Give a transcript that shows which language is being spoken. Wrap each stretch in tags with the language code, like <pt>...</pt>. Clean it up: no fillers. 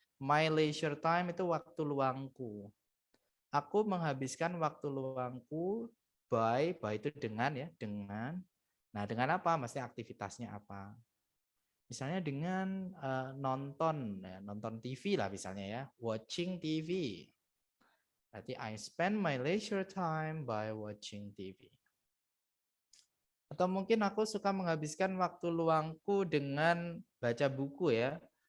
<en>My leisure time</en> <id>itu waktu luangku. Aku menghabiskan waktu luangku by itu dengan ya, dengan. Nah, dengan apa? Maksudnya aktivitasnya apa? Misalnya dengan nonton, ya, nonton TV lah misalnya ya,</id> <en>watching TV. Berarti I spend my leisure time by watching TV.</en> <id>Atau mungkin aku suka menghabiskan waktu luangku dengan baca buku ya.</id>